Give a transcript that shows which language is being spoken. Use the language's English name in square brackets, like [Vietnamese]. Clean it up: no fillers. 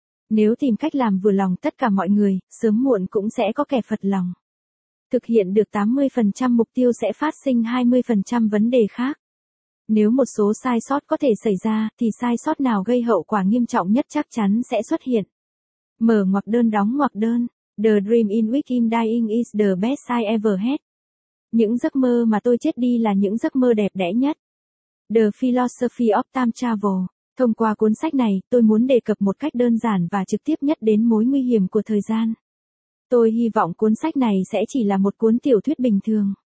[Vietnamese] Nếu tìm cách làm vừa lòng tất cả mọi người, sớm muộn cũng sẽ có kẻ phật lòng. Thực hiện được 80% mục tiêu sẽ phát sinh 20% vấn đề khác. Nếu một số sai sót có thể xảy ra, thì sai sót nào gây hậu quả nghiêm trọng nhất chắc chắn sẽ xuất hiện. Mở ngoặc đơn đóng ngoặc đơn. [English] The dream in which I'm dying is the best I ever had. [Vietnamese] Những giấc mơ mà tôi chết đi là những giấc mơ đẹp đẽ nhất. The Philosophy of Time Travel. Thông qua cuốn sách này, tôi muốn đề cập một cách đơn giản và trực tiếp nhất đến mối nguy hiểm của thời gian. Tôi hy vọng cuốn sách này sẽ chỉ là một cuốn tiểu thuyết bình thường.